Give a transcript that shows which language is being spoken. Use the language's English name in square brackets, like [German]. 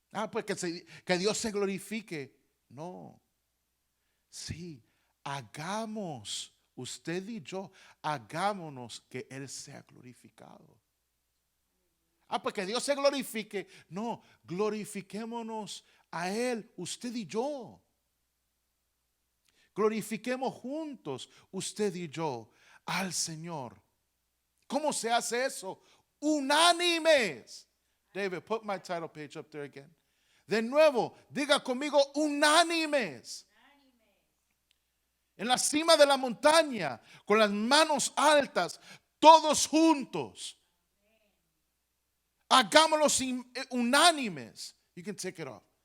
[Spanish] Pues que Dios se glorifique. No. Sí, hagamos, usted y yo, hagámonos que Él sea glorificado. Pues que Dios se glorifique. No, glorifiquémonos a Él, usted y yo. Glorifiquemos juntos, usted y yo, al Señor. ¿Cómo se hace eso? Unánimes. [English] David, put my title page up there again. [Spanish] De nuevo, diga conmigo, unánimes. En la cima de la montaña, con las manos altas, todos juntos. Hagámoslos unánimes. [English] You can take it off.